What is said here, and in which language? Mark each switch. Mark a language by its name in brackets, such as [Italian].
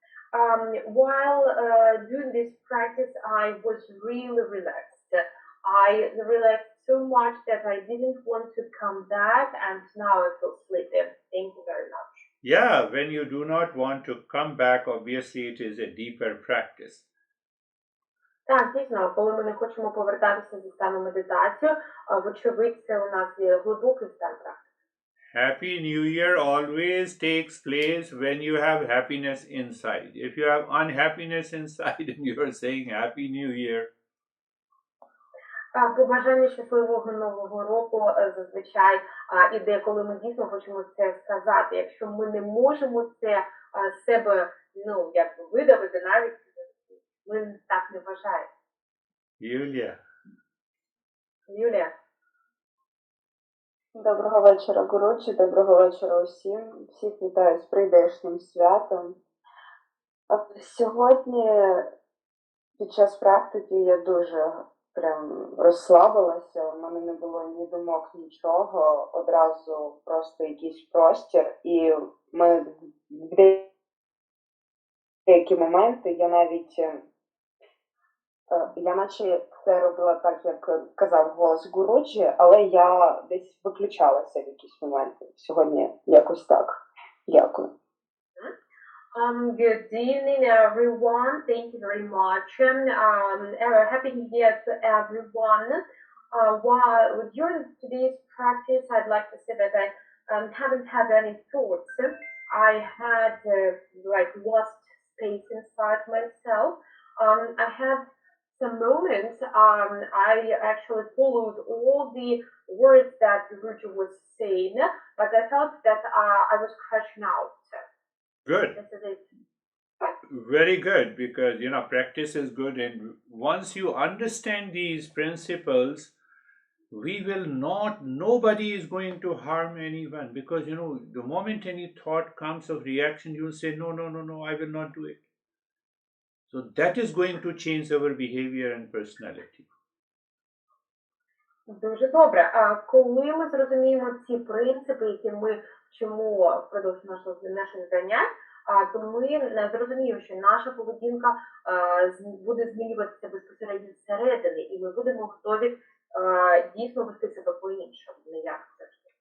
[English] While doing this practice, I was really relaxed. I relaxed so much that I didn't want to come back, and now I feel sleepy. Thank you very much. Yeah, when you do not want to come back, obviously it is a deeper practice. [Ukrainian] Так, дійсно, коли ми не хочемо повертатися зі стану медитації, вочевидь, це у нас є глибокий стан практики. [English] Happy New Year always takes place when you have happiness inside. If you have unhappiness inside and you are saying Happy New Year. [Ukrainian] Побажання щасливого Нового року зазвичай іде, коли ми дійсно хочемо це сказати. Якщо ми не можемо це з себе, видавити, навіть ми так не вважаємо. Юлія. Доброго вечора, Гуруджі, доброго вечора усім. Всіх вітаю з прийдешнім святом. Сьогодні під час практики я дуже прям розслабилася, у мене не було ні думок, нічого, одразу просто якийсь простір. І в деякі моменти я наче це робила так, як казав голос Гуруджі, але я десь виключалася в якісь моменти. Сьогодні якось так. Дякую. [English] Good evening, everyone. Thank you very much. Happy New Year to everyone. While during today's practice, I'd like to say that I haven't had any thoughts. I had like lost space inside myself. I had some moments. I actually followed all the words that Guruji was saying, but I felt that I was crashing out. Good. This is it. Very good, because practice is good, and once you understand these principles, nobody is going to harm anyone, because the moment any thought comes of reaction, you'll say, no, no, no, no, I will not do it. So that is going to change our behavior and personality. [Ukrainian] Дуже добре. А коли ми зрозуміємо ці принципи, які ми вчимо впродовж наших занять, то ми зрозуміємо, що наша поведінка буде змінюватися безпосередньо зсередини, і ми будемо готові дійсно вести себе по-іншому, не як завжди.